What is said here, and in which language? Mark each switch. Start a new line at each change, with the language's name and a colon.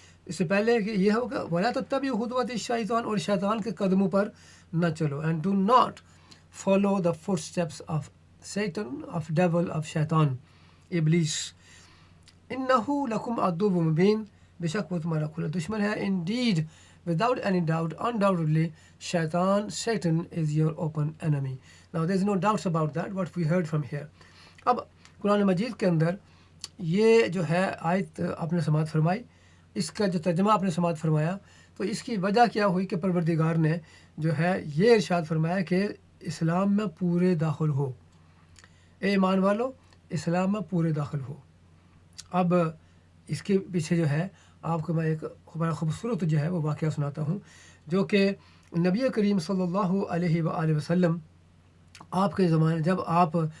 Urdu: اس سے پہلے کہ یہ ہوگا
Arabic: ولا تتبعوا خطوات الشیطان,
Urdu: اور شیطان کے قدموں پر نہ چلو,
English: and do not follow the footsteps of Satan, of devil, of
Urdu: شیطان, ابلیس.
Arabic: انہ لکم عدو مبین,
Urdu: بے شک وہ تمہارا کھلا دشمن ہے.
English: Indeed, without any doubt, undoubtedly, Satan is your open enemy. Now, there is no doubts about that, what we heard from here.
Urdu: اب قرآن مجید کے اندر یہ جو ہے آیت آپ نے سماعت فرمائی، اس کا جو ترجمہ آپ نے سماعت فرمایا، تو اس کی وجہ کیا ہوئی کہ پروردگار نے جو ہے یہ ارشاد فرمایا کہ اسلام میں پورے داخل ہو، اے ایمان والو اسلام میں پورے داخل ہو۔ اب اس کے پیچھے جو ہے آپ کو میں ایک بڑا خوبصورت جو ہے وہ واقعہ سناتا ہوں، جو کہ نبی کریم صلی اللہ علیہ وآلہ وسلم آپ کے زمانے جب آپ